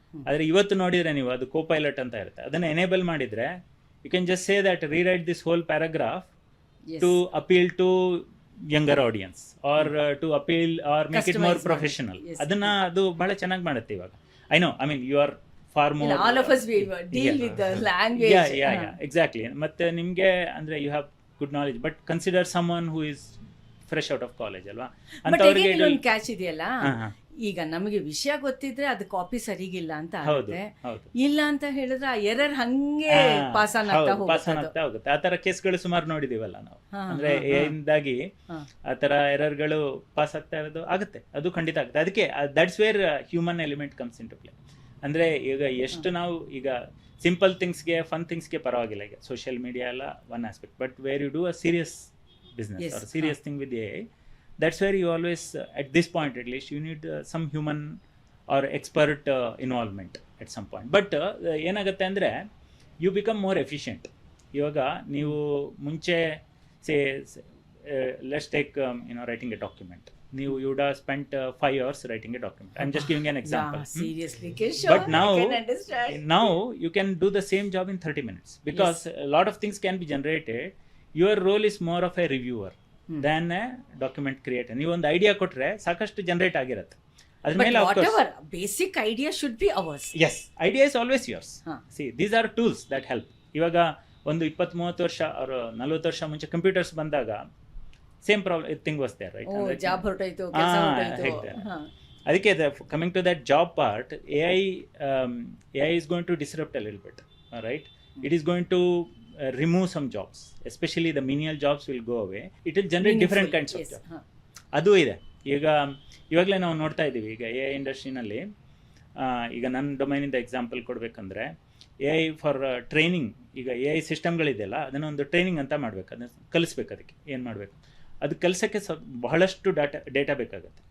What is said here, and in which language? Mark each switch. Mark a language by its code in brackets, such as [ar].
[kn] ಆದರೆ ಇವತ್ತು ನೋಡಿದರೆ ನೀವು ಅದು ಕೋಪೈಲಟ್ ಅಂತ ಇರುತ್ತೆ, ಅದನ್ನು ಎನೇಬಲ್ ಮಾಡಿದರೆ [en] You can just say that rewrite this whole paragraph to appeal to younger audience or to appeal or make it more professional. [kn] ಅದನ್ನ ಅದು ಬಹಳ ಚೆನ್ನಾಗಿ ಮಾಡುತ್ತೆ ಇವಾಗ. [en] I know, I mean you are far more all of us we deal with the language. Yeah, exactly. [kn] ಮತ್ತೆ ನಿಮಗೆ ಅಂದ್ರೆ [en] you have good knowledge, but consider someone who is fresh out of college [kn] ಅಲ್ವಾ ಅಂತವರಿಗೆ ಒಂದು catch ಇದೆಯಲ್ಲ. ಈಗ ನಮಗೆ ವಿಷಯ ಗೊತ್ತಿದ್ರೆ ಅದು ಕಾಪಿ ಸರಿಗಿಲ್ಲ ಅಂತ ಆಗುತ್ತೆ, ಇಲ್ಲ ಅಂತ ಹೇಳಿದ್ರೆ ಆ ಎರರ್ ಹಂಗೆ ಪಾಸ್ ಆಗ್ತಾ ಹೋಗುತ್ತೆ. ಆ ತರ ಕೇಸ್ಗಳು ಸುಮಾರು ನೋಡಿದೀವಲ್ಲ ನಾವು. ಅಂದ್ರೆ ಇಂದಾಗಿ ಆ ತರ ಎರರ್ಗಳು ಪಾಸ್ ಆಗ್ತಾ ಇರೋದು ಆಗುತ್ತೆ, ಅದು ಖಂಡಿತ ಆಗುತ್ತೆ. ಅದಕ್ಕೆ [en] That's where human element comes into play. [kn] ಅಂದ್ರೆ ಈಗ ಎಷ್ಟು ನಾವು ಈಗ ಸಿಂಪಲ್ ಥಿಂಗ್ಸ್ಗೆ ಫನ್ ಥಿಂಗ್ಸ್ಗೆ ಪರವಾಗಿಲ್ಲ, ಈಗ ಸೋಷಿಯಲ್ ಮೀಡಿಯಾ ಎಲ್ಲ one aspect, [en] But where you do a serious business or serious thing with AI, that's where you always, at this point at least, you need some human or expert involvement at some point. But [kn] ಏನಾಗುತ್ತೆ ಅಂದರೆ [en] You become more efficient. [kn] ಇವಾಗ ನೀವು ಮುಂಚೆ [en] Say let's take writing a document. you would have spent 5 hours writing a document. I'm just giving an example. Yeah, seriously, Kishore, but I can understand. now you can do the same job in 30 minutes because a lot of things can be generated. Your role is more of a reviewer than a document creator. [kn] ನೀವು ಒಂದು idea ಕೊಟ್ರೆ ಸಾಕಷ್ಟು generate ಆಗಿರುತ್ತೆ. ಅದ್ರ [en] But [kn] ಮೇಲೆ [en] of course, whatever basic idea should be ours. yes, idea is always yours. Huh. See, these are tools that help. [kn] ಇವಾಗ ಒಂದು 20-30 ವರ್ಷ or 40 ವರ್ಷ ಮುಂಚೆ ಕಂಪ್ಯೂಟರ್ಸ್ ಬಂದಾಗ [en] Same problem thing was there, right? [kn] Job ಹೊರಟೋಯ್ತು, ಕೆಲಸ ಹೊರಟೋಯ್ತು. ಅದಕ್ಕೆ [en] Coming to that job part, AI is going to disrupt a little bit, right? It is going to remove some jobs, especially the menial jobs will go away. It will generate different kinds of jobs. [kn] ಅದು ಇದೆ. ಇವಾಗಲೇ ನಾವು ನೋಡ್ತಾ ಇದ್ದೀವಿ. ಈಗ AI ಇಂಡಸ್ಟ್ರಿನಲ್ಲಿ ಈಗ ನನ್ನ ಡೊಮೈನಿಂದ example ಕೊಡಬೇಕಂದ್ರೆ AI for training, ಈಗ AI ಸಿಸ್ಟಮ್ಗಳಿದೆಯಲ್ಲ ಅದನ್ನು ಒಂದು ಟ್ರೈನಿಂಗ್ ಅಂತ ಮಾಡಬೇಕು, ಅದನ್ನು ಕಲಿಸ್ಬೇಕು. ಅದಕ್ಕೆ ಏನು ಮಾಡಬೇಕು, ಅದು ಕಲಿಸೋಕ್ಕೆ ಬಹಳಷ್ಟು ಡೇಟಾ ಬೇಕಾಗುತ್ತೆ.